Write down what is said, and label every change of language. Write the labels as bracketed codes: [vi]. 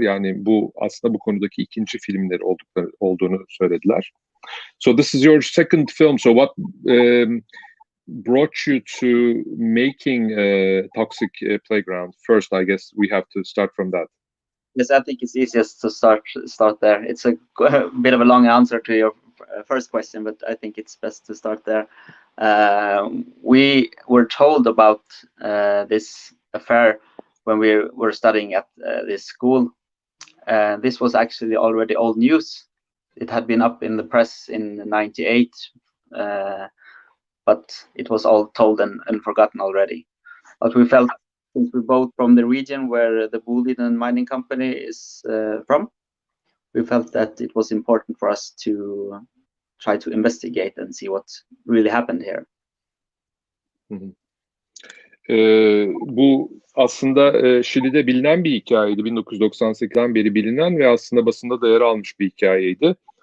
[tr] Yani bu aslında bu konudaki ikinci filmleri olduğunu söylediler. [en] So this is your second film. So what brought you to making Toxic Playground? First, I guess we have to start from that. Yes, I think it's easiest to start there. It's a bit of a long answer to your first question, but I think it's best to start there. We were told about this affair when we were studying at this school. This was actually already old news. It had been up in the press in '98, but it was all told and forgotten already. But we felt, since we're both from the region where the Boliden'de mining company is from, we felt that it was important for us to try to investigate and see what really happened here. [tr] Bu aslında Şili'de bilinen bir hikayeydi. 1998'den beri bilinen ve aslında basında da yer almış bir hikayeydi.